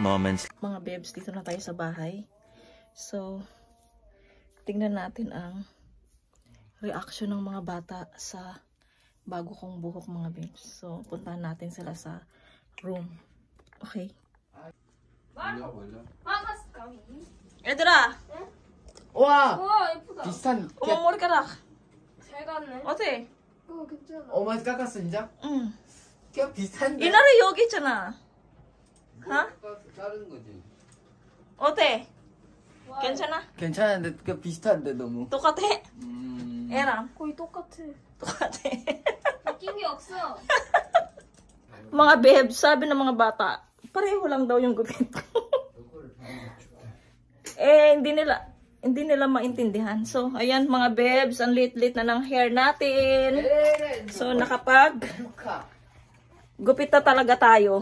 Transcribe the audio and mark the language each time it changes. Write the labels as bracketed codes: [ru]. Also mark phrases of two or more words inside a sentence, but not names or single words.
[en] moments. [tl] Mga bebs, dito na tayo sa bahay. So, tingnan natin ang reaction ng mga bata sa bago kong buhok, mga bebs. So, puntahan natin sila sa room. Okay? [ko] 몰라 몰라. 얘들아! 와 와 예쁘다. 비슷한. 어머, 머리카락! 잘 갔네. 어때? 괜찮아. 어머니 깎았어 진짜? 응. 그냥 비슷한데. 이날에 여기 있잖아. 어? 자른 거지. 어때? 괜찮아? 괜찮은데 그냥 비슷한데 너무. 똑같아? 애랑 거의 똑같아. 똑같아. 바뀐 게 없어. [tl] Mga bebs, sabi ng mga bata, pareho lang daw yung gupit ko. hindi nila maintindihan. So, ayan mga bebs, ang lit-lit na ng hair natin. So, nakapag gupit na talaga tayo.